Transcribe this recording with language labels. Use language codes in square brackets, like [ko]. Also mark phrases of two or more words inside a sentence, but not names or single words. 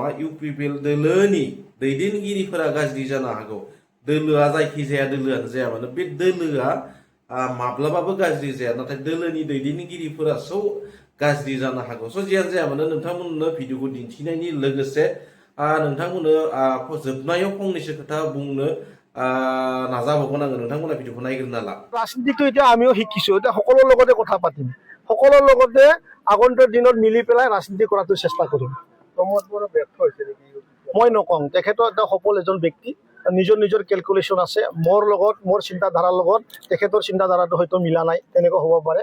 [brx] इउपिपिएल दोलोनि दैदेनगिरिफोरा गाज्रि जानो हागौ, दोलोआ जायखिजाया दोलोआनो जाया मानो बे दोलोआ माब्लाबाबो गाज्रि जाया, नाथाय दोलोनि दैदेनगिरिफोरासो गाज्रि जानो हागौ। जियानो जाया मानो नोंथांमोननो भिडिअखौ दिन्थिनायनि लोगोसे नोंथांमोननो जोबनायाव फंनैसो खोथा बुंनो नाजाबावगोन आङो। नोंथांमोना भिडिअखौ नायग्रोना ला। [as] ৰাজনীতিটো এতিয়া আমিও শিকিছো, এতিয়া সকলোৰ লগতে কথা পাতিম, সকলোৰ লগতে আগন্তুক দিনত মিলি পেলাই ৰাজনীতি কৰাটো চেষ্টা কৰিম। প্ৰমোদ বড়ো ব্যৰ্থ হৈছে নেকি? মই নকওঁ, তেখেতৰ এটা সফল এজন ব্যক্তি, নিজৰ নিজৰ কেলকুলেশ্যন আছে। মোৰ লগত, মোৰ চিন্তাধাৰাৰ লগত তেখেতৰ চিন্তাধাৰাটো হয়তো মিলা নাই, তেনেকুৱা হ'ব পাৰে।